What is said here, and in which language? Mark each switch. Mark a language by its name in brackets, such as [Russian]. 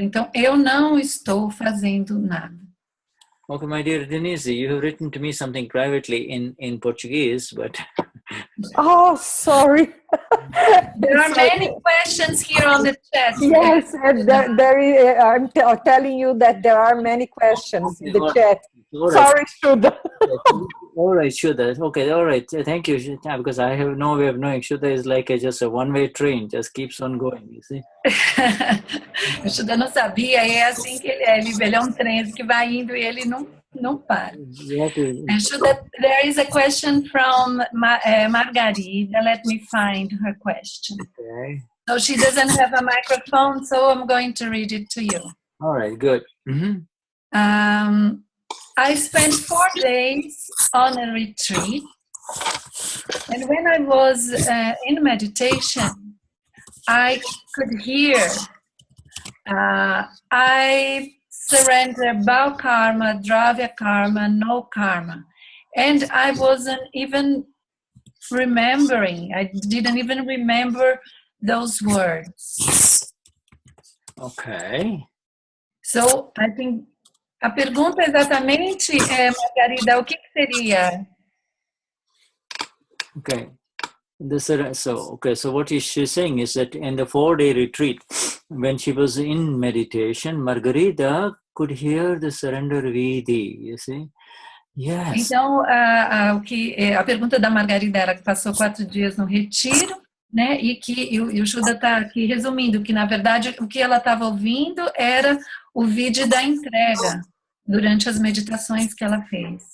[Portuguese] Então, eu não estou fazendo nada. [English] Okay, my dear Denise, you have written to me something privately in Portuguese, but... Oh, sorry. There are many questions here on the chat. Yes, I'm telling you that there are many questions in the chat. Right. Sorry, Shuddha. All right, Shuddha. Okay, all right. Thank you, Shuddha, because I have no way of knowing. Shuddha is like just a one-way train, just keeps on going, you see. [Portuguese] O Shuddha não sabia, e é assim que ele é. Ele é um trem que vai indo e ele não para. [English] Shuddha, there is a question from Margarida. Let me find her question. Okay. So she doesn't have a microphone, so I'm going to read it to you. All right, good. Mm-hmm. I spent 4 days on a retreat, and when I was in meditation, I could hear, I surrender Bhau karma, Dravya karma, no karma. And I wasn't even remembering, I didn't even remember those words. Okay. So I think [Portuguese] a pergunta exatamente Margarida, o que seria? [English] Okay. So what she's saying is that in the 4-day retreat, when she was in meditation, Margarida could hear the surrender Vidi, you see? Yes. [Portuguese] Então, a pergunta da Margarida era que passou 4 dias no retiro, né? E o Shuddha está aqui resumindo que, na verdade, o que ela estava ouvindo era o vídeo da entrega durante as meditações que ela fez.